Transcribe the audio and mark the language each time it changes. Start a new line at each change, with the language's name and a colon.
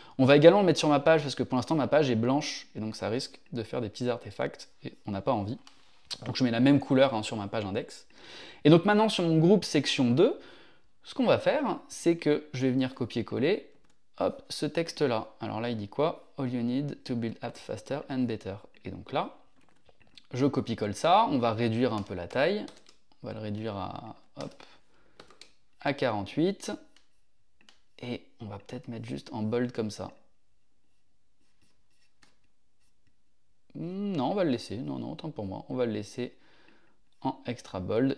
French: On va également le mettre sur ma page parce que pour l'instant ma page est blanche et donc ça risque de faire des petits artefacts et on n'a pas envie. Donc je mets la même couleur, hein, sur ma page index. Et donc maintenant sur mon groupe section 2, ce qu'on va faire, c'est que je vais venir copier-coller, hop, ce texte-là. Alors là, il dit quoi?
English: All you need to build apps faster and better.
French: Et donc là, je copie-colle ça, on va réduire un peu la taille. On va le réduire à, hop, à 48. Et on va peut-être mettre juste en bold comme ça. Non, on va le laisser. Non, non, autant pour moi. On va le laisser en extra bold.